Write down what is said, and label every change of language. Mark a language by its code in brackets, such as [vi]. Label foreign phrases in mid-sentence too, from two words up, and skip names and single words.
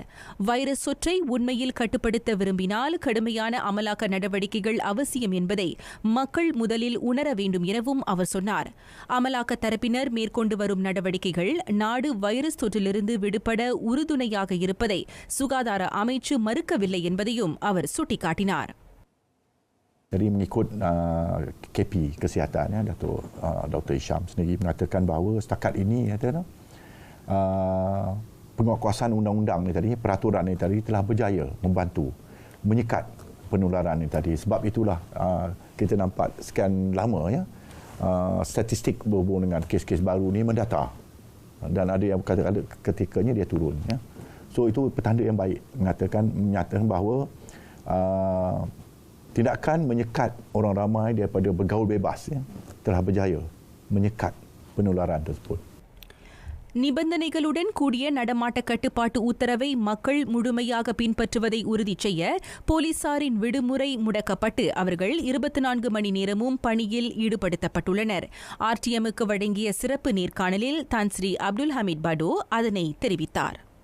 [ta] வைரஸ் தொற்றை உண்மையில் கட்டுப்படுத்த விரும்பினால் கடுமையான அமலாக்க நடவடிக்கைகள் அவசியம் என்பதை மக்கள் முதலில் உணர வேண்டும் எனவும் அவர் சொன்னார். அமலாக்க தரப்பினர் மேற்கொண்டு வரும் நடவடிக்கைகள் நாடு வைரஸ் தொற்றிலிருந்து விடுபட உறுதுணையாக இருப்பதை சுகாதார அமைச்சு மறுக்கவில்லை என்பதையும் அவர் சுட்டிக்காட்டினார். [ms] Jadi mengikut KP Kesihatan, Dr. Isham sendiri mengatakan bahawa setakat ini penguatkuasaan undang-undang ni tadi, peraturan ni tadi telah berjaya membantu menyekat penularan ni tadi. Sebab itulah kita nampak sekian lama statistik berhubung dengan kes-kes baru ni mendata dan ada yang kata ketikanya dia turun. So itu petanda yang baik menyatakan bahawa tindakan menyekat orang ramai daripada bergaul bebas telah berjaya menyekat penularan tersebut. [ta] நிபந்தனைகளுடன் கூடிய நடமாட்ட கட்டுப்பாட்டு உத்தரவை மக்கள் முழுமையாக பின்பற்றுவதை உறுதி செய்ய போலீசாரின் விடுமுறை முடக்கப்பட்டு அவர்கள் 24 மணி நேரமும் பணியில் ஈடுபடுத்தப்பட்டுள்ளனர். ஆர்டிஎம்முக்கு வழங்கிய சிறப்பு நேர்காணலில் தன்ஸ்ரீ அப்துல் ஹமீத் படோ அதனை தெரிவித்தார்.